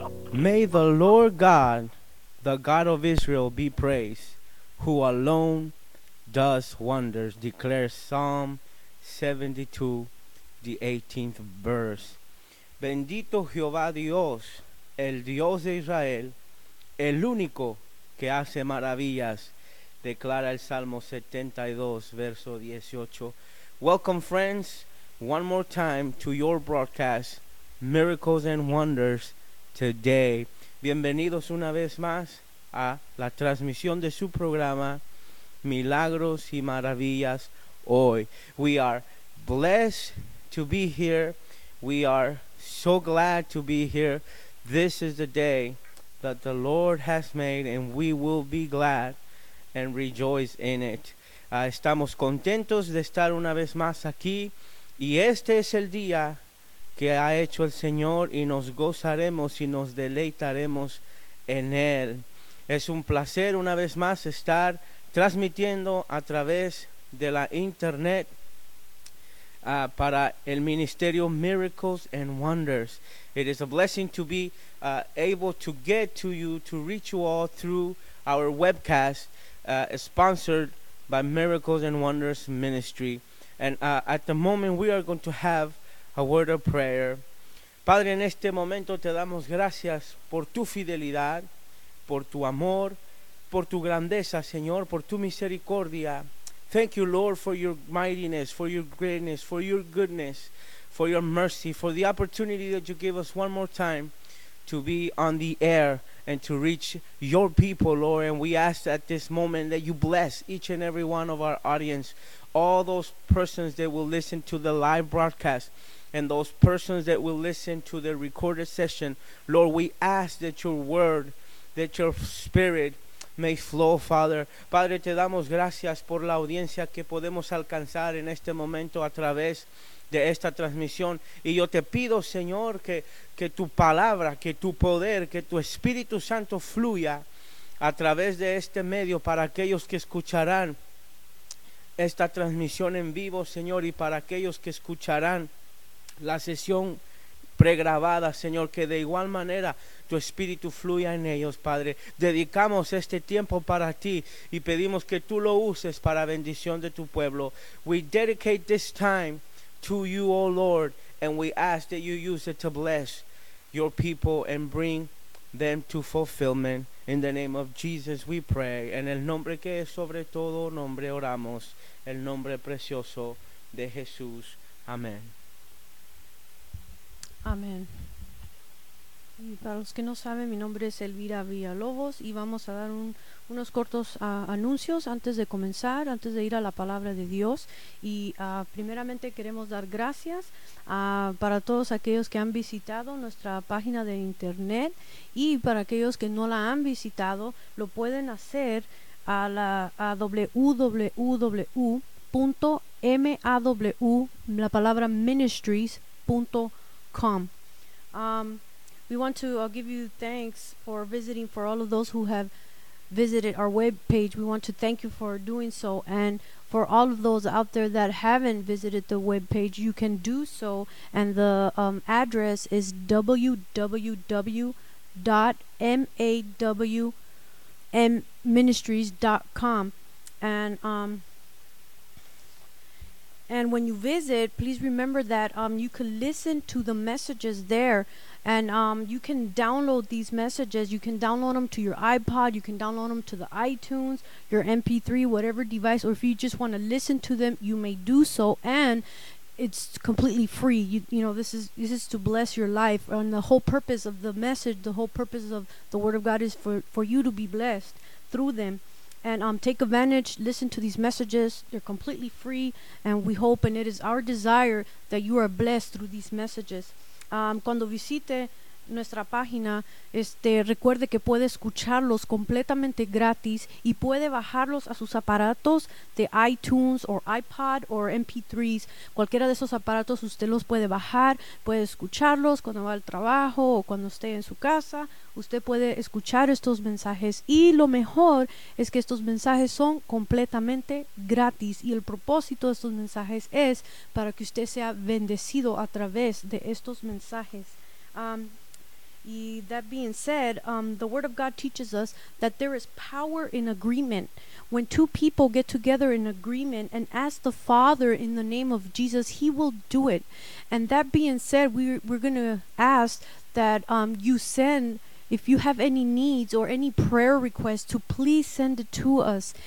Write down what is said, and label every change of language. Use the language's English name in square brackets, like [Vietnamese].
[English] May the Lord God, the God of Israel, be praised, who alone does wonders, declares Psalm 72, the 18th verse. [Spanish] Bendito Jehová Dios, el Dios de Israel, el único que hace maravillas, declara el Salmo 72, verso 18. [English] Welcome, friends, one more time to your broadcast, Miracles and Wonders Today. [Spanish] Bienvenidos una vez más a la transmisión de su programa, Milagros y Maravillas Hoy. [English] We are blessed to be here. We are so glad to be here. This is the day that the Lord has made, and we will be glad and rejoice in it. [Spanish] Estamos contentos de estar una vez más aquí, y este es el día que ha hecho el Señor, y nos gozaremos y nos deleitaremos en él. Es un placer una vez más estar transmitiendo a través de la internet para el ministerio Miracles and Wonders. [English] It is a blessing to be able to get to you, to reach you all through our webcast sponsored by Miracles and Wonders Ministry. And at the moment we are going to have a word of prayer. [Spanish] Padre, en este momento te damos gracias por tu fidelidad, por tu amor, por tu grandeza, Señor, por tu misericordia. [English] Thank you, Lord, for your mightiness, for your greatness, for your goodness, for your mercy, for the opportunity that you give us one more time to be on the air and to reach your people, Lord. And we ask at this moment that you bless each and every one of our audience, all those persons that will listen to the live broadcast and those persons that will listen to the recorded session. Lord, we ask that your word, that your spirit may flow, Father. [Spanish] Padre, te damos gracias por la audiencia que podemos alcanzar en este momento a través de esta transmisión. Y yo te pido, Señor, que tu palabra, que tu poder, que tu Espíritu Santo fluya a través de este medio para aquellos que escucharán esta transmisión en vivo, Señor, y para aquellos que escucharán la sesión pregrabada, Señor, que de igual manera tu Espíritu fluya en ellos, Padre. Dedicamos este tiempo para ti y pedimos que tú lo uses para bendición de tu pueblo. [English] We dedicate this time to you, O Lord, and we ask that you use it to bless your people and bring them to fulfillment. In the name of Jesus we pray. [Spanish] En el nombre que es sobre todo nombre oramos, el nombre precioso de Jesús. Amén. Amén. Y para los que no saben, mi nombre es Elvira Villalobos y vamos a dar unos cortos anuncios antes de comenzar, antes de ir a la palabra de Dios. Y primeramente queremos dar gracias para todos aquellos que han visitado nuestra página de internet, y para aquellos que no la han visitado, lo pueden hacer a www.maw.ministries.com. [English] We want to give you thanks for visiting. For all of those who have visited our web page, we want to thank you for doing so. And for all of those out there that haven't visited the web page, you can do so. And the address is www.mawmministries.com. And when you visit, please remember that you can listen to the messages there. And you can download these messages. You can download them to your iPod. You can download them to the iTunes, your MP3, whatever device. Or if you just want to listen to them, you may do so. And it's completely free. You know, this is to bless your life. And the whole purpose of the message, the whole purpose of the Word of God is for you to be blessed through them. And take advantage, listen to these messages. They're completely free. And we hope and it is our desire that you are blessed through these messages. [Spanish] Cuando visite nuestra página, recuerde que puede escucharlos completamente gratis y puede bajarlos a sus aparatos de iTunes [English] or iPod or MP3s. [Spanish] Cualquiera de esos aparatos usted los puede bajar, puede escucharlos cuando va al trabajo o cuando esté en su casa. Usted puede escuchar estos mensajes, y lo mejor es que estos mensajes son completamente gratis, y el propósito de estos mensajes es para que usted sea bendecido a través de estos mensajes. Y [English] that being said, the Word of God teaches us that there is power in agreement. When two people get together in agreement and ask the Father in the name of Jesus, He will do it. And that being said, we're going to ask that you send, if you have any needs or any prayer requests, to please send it to us.